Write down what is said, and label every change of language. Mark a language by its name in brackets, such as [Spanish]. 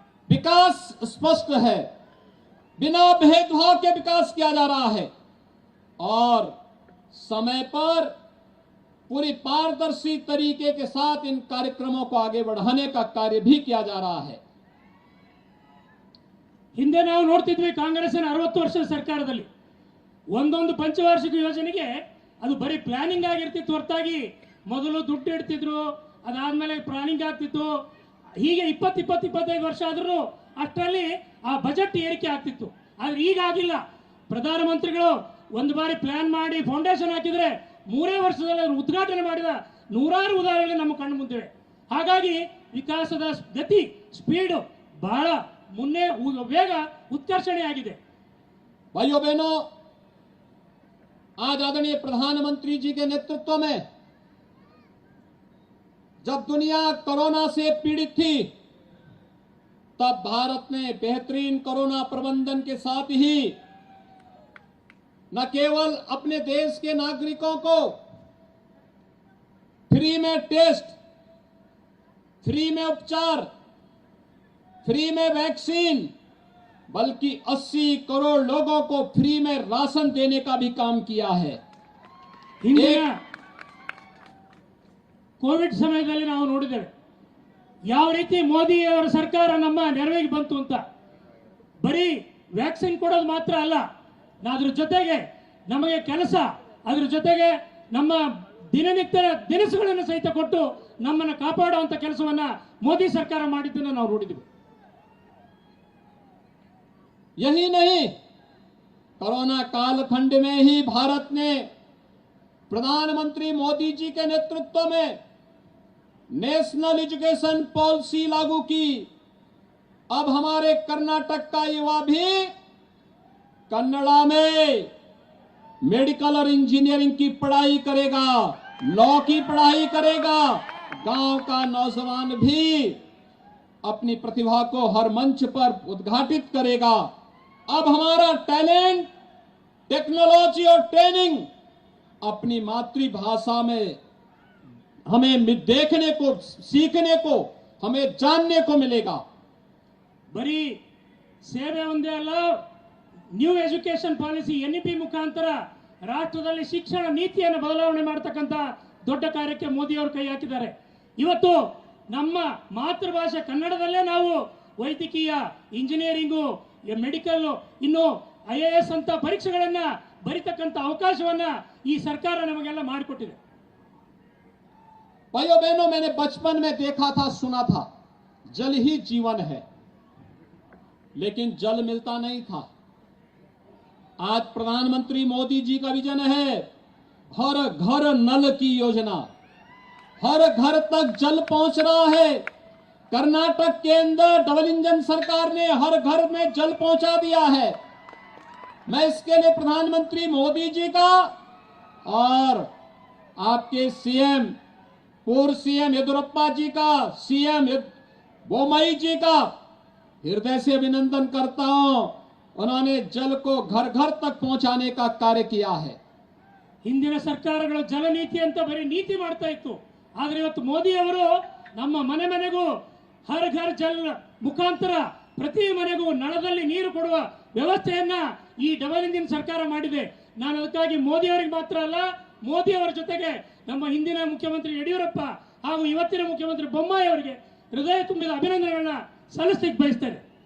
[Hindi] विकास स्पष्ट है, बिना भेदभाव के विकास किया जा रहा है और समय पर पूरी पारदर्शी तरीके के साथ इन कार्यक्रमों को आगे बढ़ाने का कार्य भी किया जा रहा है। [Kannada] ಹಿಂದೆ ನಾವು ನೋಡ್ತಿದ್ವಿ ಕಾಂಗ್ರೆಸ್ಸಿನ 60 ವರ್ಷದ ಸರ್ಕಾರದಲ್ಲಿ ಒಂದೊಂದು ಪಂಚವಾರ್ಷಿಕ ಯೋಜನೆಗೆ ಅದು ಬರೀ ಪ್ಲಾನಿಂಗ್ ಆಗಿರ್ತಿತ್ತು ಹೊರತಾಗಿ ಮೊದಲು ದುಡ್ಡು ಇಡ್ತಿದ್ರು, ಅದಾದ್ಮೇಲೆ ಪ್ಲಾನಿಂಗ್ ಆಗ್ತಿತ್ತು, ಹೀಗೆ 20-25 ವರ್ಷ ಆದ್ರೂ ಅಷ್ಟರಲ್ಲಿ ಆ ಬಜೆಟ್ ಏರಿಕೆ ಆಗ್ತಿತ್ತು. ಆದ್ರೆ ಈಗ ಆಗಿಲ್ಲ. ಪ್ರಧಾನಮಂತ್ರಿಗಳು ಒಂದು ಬಾರಿ ಪ್ಲಾನ್ ಮಾಡಿ ಫೌಂಡೇಶನ್ ಹಾಕಿದ್ರೆ 3 ವರ್ಷದಲ್ಲಿ ಉದ್ಘಾಟನೆ ಮಾಡಿದ ನೂರಾರು ಉದಾಹರಣೆಗಳು ನಮ್ಮ ಕಣ್ಣು ಮುಂದಿವೆ. ಹಾಗಾಗಿ ವಿಕಾಸದ ಗತಿ, ಸ್ಪೀಡ್ ಬಹಳ ಮುನ್ನೆ ವೇಗ ಉತ್ಕರ್ಷಣೆ ಆಗಿದೆ. [Hindi] भाइयों बहनों, आज आदरणीय प्रधानमंत्री जी के नेतृत्व में जब दुनिया कोरोना से पीड़ित थी, तब भारत ने बेहतरीन कोरोना प्रबंधन के साथ ही न केवल अपने देश के नागरिकों को फ्री में टेस्ट, फ्री में उपचार, फ्री में वैक्सीन, बल्कि 80 करोड़ लोगों को फ्री में राशन देने का भी काम किया है। [Kannada] ಹಿಂದಿನ ಕೋವಿಡ್ ಸಮಯದಲ್ಲಿ ನಾವು ನೋಡಿದ್ದೇವೆ ಯಾವ ರೀತಿ ಮೋದಿ ಅವರ ಸರ್ಕಾರ ನಮ್ಮ ನೆರವಿಗೆ ಬಂತು ಅಂತ. ಬರೀ ವ್ಯಾಕ್ಸಿನ್ ಕೊಡೋದು ಮಾತ್ರ ಅಲ್ಲ, ಅದ್ರ ಜೊತೆಗೆ ನಮಗೆ ಕೆಲಸ, ಅದ್ರ ಜೊತೆಗೆ ನಮ್ಮ ದಿನನಿತ್ಯ ದಿನಸುಗಳನ್ನು ಸಹಿತ ಕೊಟ್ಟು ನಮ್ಮನ್ನು ಕಾಪಾಡುವಂತ ಕೆಲಸವನ್ನ ಮೋದಿ ಸರ್ಕಾರ ಮಾಡಿದ್ದನ್ನು ನಾವು ನೋಡಿದ್ವಿ. [Hindi] यही नहीं, कोरोना कालखंड में ही भारत ने प्रधानमंत्री मोदी जी के नेतृत्व में नेशनल एजुकेशन पॉलिसी लागू की। अब हमारे कर्नाटक का युवा भी कन्नड़ा में मेडिकल और इंजीनियरिंग की पढ़ाई करेगा, लॉ की पढ़ाई करेगा। गांव का नौजवान भी अपनी प्रतिभा को हर मंच पर उद्घाटित करेगा। अब हमारा टैलेंट, टेक्नोलॉजी और ट्रेनिंग अपनी मातृभाषा में हमें देखने को, सीखने को, हमें जानने को मिलेगा। [Kannada] ಬರೀ ಸೇವೆ ಒಂದೇ ಅಲ್ಲ, ನ್ಯೂ ಎಜುಕೇಶನ್ ಪಾಲಿಸಿ NEP ಮುಖಾಂತರ ರಾಷ್ಟ್ರದಲ್ಲಿ ಶಿಕ್ಷಣ ನೀತಿಯನ್ನು ಬದಲಾವಣೆ ಮಾಡತಕ್ಕಂತ ದೊಡ್ಡ ಕಾರ್ಯಕ್ಕೆ ಮೋದಿ ಅವರು ಕೈ ಹಾಕಿದ್ದಾರೆ. ಇವತ್ತು ನಮ್ಮ ಮಾತೃಭಾಷೆ ಕನ್ನಡದಲ್ಲೇ ನಾವು ವೈದ್ಯಕೀಯ, ಇಂಜಿನಿಯರಿಂಗು, ಮೆಡಿಕಲ್, ಇನ್ನು IAS ಅಂತ ಪರೀಕ್ಷೆಗಳನ್ನ ಬರಿತಕ್ಕಂತ ಅವಕಾಶವನ್ನ ಈ ಸರ್ಕಾರ ನಮಗೆಲ್ಲ ಮಾಡಿಕೊಟ್ಟಿದೆ. [Hindi] भाइयों बहनों, मैंने बचपन में देखा था, सुना था, जल ही जीवन है, लेकिन जल मिलता नहीं था। आज प्रधानमंत्री मोदी जी का विजन है हर घर नल की योजना, हर घर तक जल पहुंच रहा है। कर्नाटक के अंदर डबल इंजन सरकार ने हर घर में जल पहुंचा दिया है। मैं इसके लिए प्रधानमंत्री मोदी जी का और आपके सीएम, पूर्व सीएम येदियुरप्पा जी का, सीएम बोम्मई जी का हृदय से अभिनंदन करता हूं। उन्होंने जल को घर घर तक पहुंचाने का कार्य किया है। [Kannada] ಹಿಂದಿನ ಸರ್ಕಾರಗಳು ಜಲ ನೀತಿ ಅಂತ ಬರೀ ನೀತಿ ಮಾಡ್ತಾ ಇತ್ತು. ಆದ್ರೆ ಇವತ್ತು ಮೋದಿ ಅವರು ನಮ್ಮ ಮನೆ ಮನೆಗೂ ಹರ್ ಘರ್ ಜಲ್ ಮುಖಾಂತರ ಪ್ರತಿ ಮನೆಗೂ ನಳದಲ್ಲಿ ನೀರು ಕೊಡುವ ವ್ಯವಸ್ಥೆಯನ್ನ ಈ ಡಬಲ್ ಇಂಜಿನ್ ಸರ್ಕಾರ ಮಾಡಿದೆ. ನಾನು ಅದಕ್ಕಾಗಿ ಮೋದಿ ಅವರಿಗೆ ಮಾತ್ರ ಅಲ್ಲ, ಮೋದಿ ಅವರ ಜೊತೆಗೆ ನಮ್ಮ ಹಿಂದಿನ ಮುಖ್ಯಮಂತ್ರಿ ಯಡಿಯೂರಪ್ಪ ಹಾಗೂ ಇವತ್ತಿನ ಮುಖ್ಯಮಂತ್ರಿ ಬೊಮ್ಮಾಯಿ ಅವರಿಗೆ ಹೃದಯ ತುಂಬಿದ ಅಭಿನಂದನೆಗಳನ್ನ ಸಲ್ಲಿಸಲಿಕ್ಕೆ ಬಯಸ್ತೇನೆ.